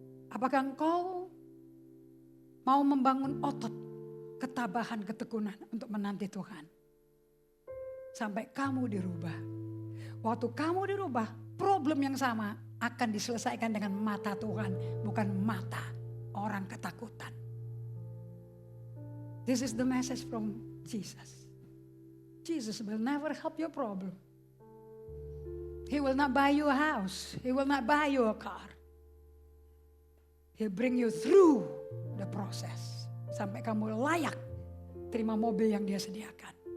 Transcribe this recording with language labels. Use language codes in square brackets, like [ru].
[id] Apakah engkau mau membangun otot, ketabahan, ketekunan untuk menanti Tuhan? Sampai kamu dirubah. Waktu kamu dirubah, problem yang sama akan diselesaikan dengan mata Tuhan, bukan mata orang ketakutan. [en] This is the message from Jesus. Jesus will never help your problem. He will not buy you a house. He will not buy you a car. He'll bring you through the process. [id] Sampai kamu layak terima mobil yang dia sediakan.